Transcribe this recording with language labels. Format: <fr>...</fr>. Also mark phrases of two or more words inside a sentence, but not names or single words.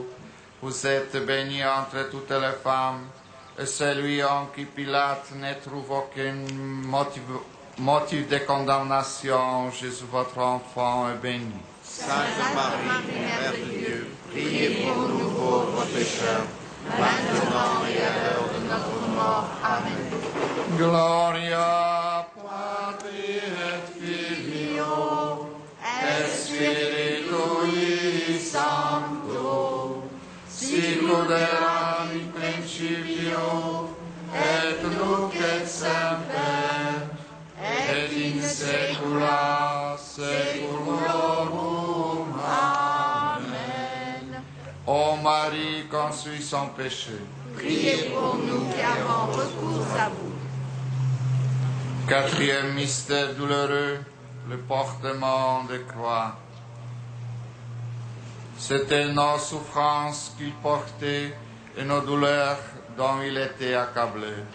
<fr>Vous êtes bénie entre toutes les femmes, et celui en qui Pilate ne trouve aucun motif de condamnation, Jésus votre enfant est béni. Sainte Marie, Mère de Dieu, priez pour nous pauvres pécheurs, maintenant et à l'heure de notre mort. Amen.</fr> <la>Gloria Patri et Filio et Spiritui Sancto, sicut erat in principio, et nunc et semper, et in saecula saeculorum. Amen.</la> <fr>Ô Marie, conçue sans péché, Priez pour nous qui avons recours à vous. Quatrième mystère douloureux, le portement de croix. C'était nos souffrances qu'il portait et nos douleurs dont il était accablé.</fr>